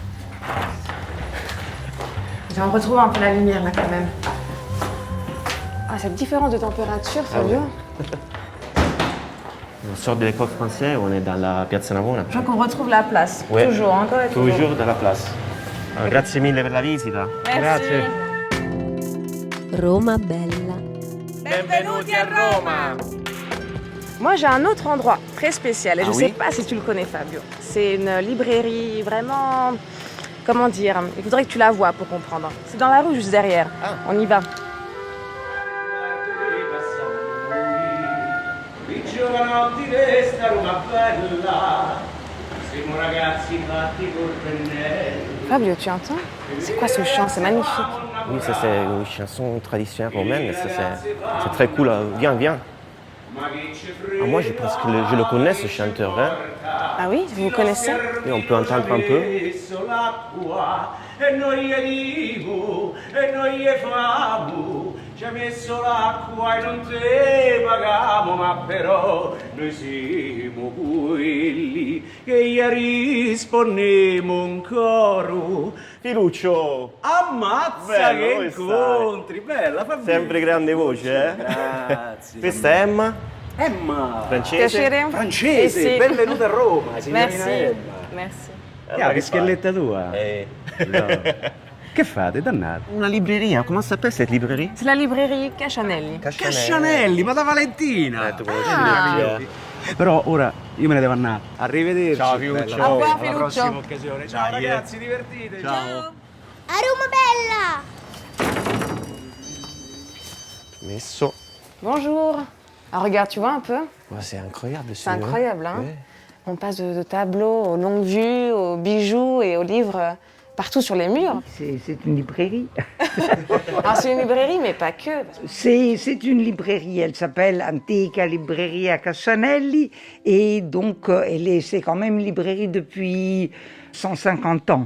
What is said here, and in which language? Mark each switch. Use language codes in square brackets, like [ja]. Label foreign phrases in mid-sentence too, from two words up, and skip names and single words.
[fr] On retrouve un peu la lumière là quand même. Ah, cette différence de température, Fabio. On sort de l'école française, on est dans la Piazza Navona. Je vois qu'on retrouve la place. Ouais. Toujours, encore et toujours. Toujours dans la place. Alors, [it] grazie mille per la visita. [fr] Merci. [it] Roma bella. Benvenuti a Roma. [fr] Moi, j'ai un autre endroit très spécial et Ah je ne oui sais pas si tu le connais, Fabio. C'est une librairie vraiment... Comment dire? Il faudrait que tu la vois pour comprendre. C'est dans la rue juste derrière. On y va. Fabio, tu entends? C'est quoi ce chant? C'est magnifique. Oui, ça c'est une chanson traditionnelle romaine. C'est très cool. Viens, viens. Ah, moi, je pense que je le connais, ce chanteur. Hein? Ah oui? Vous connaissez? Oui, on peut entendre un peu. [it] Ci ha messo l'acqua e non te pagamo, ma però noi siamo quelli che gli rispondiamo un coro. Filuccio! Ammazza Bello, che come incontri! Bella, Fabio! Sempre grande voce, eh? Grazie. Questa è Emma, Emma! francese. Piacere? Francese, Eh sì. benvenuta a Roma, signorina [fr] Merci. Emma. Merci. [it] Che schelletta tua? No. Che fate, dannati? Una libreria, [fr] comment s'appelle cette librairie? C'est la librairie Cascianelli. [it] Cascianelli, ma da Valentina! Tu conosci Ah. Però ora io me ne devo andare. Arrivederci. Ciao, Filuccio. [fr] Au revoir, [it] Alla Filuccio. prossima occasione. Ciao ragazzi, divertitevi. Ciao. Roma bella! Messo. [fr] Bonjour. Ah, regarde, tu vois un peu? Ouais, c'est incroyable. C'est incroyable, hein? Ouais. On passe de tableaux aux longues vues, aux bijoux et aux livres partout sur les murs. C'est une librairie. Alors c'est une librairie, mais pas que. C'est une librairie, elle s'appelle Antica Libreria Cassanelli et donc c'est quand même une librairie depuis 150 ans.